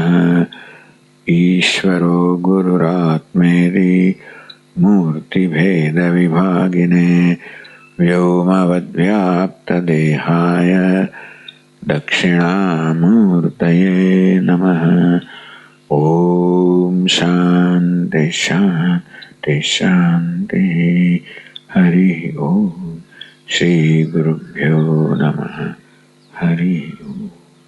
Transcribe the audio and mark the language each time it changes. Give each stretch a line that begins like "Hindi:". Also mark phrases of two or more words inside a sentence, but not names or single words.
Sanskrit: ઈશ્વરો ગુરુરાત્મેતિ મૂર્તિભેદવિભાગિને વ્યોમવદ્વ્યાપ્તદેહાય દક્ષિણામૂર્તયે નમઃ. ઓમ શાંતિ શાંતિ शांति। हरि ओम। श्री गुरुभ्यो नमः। हरि ओम।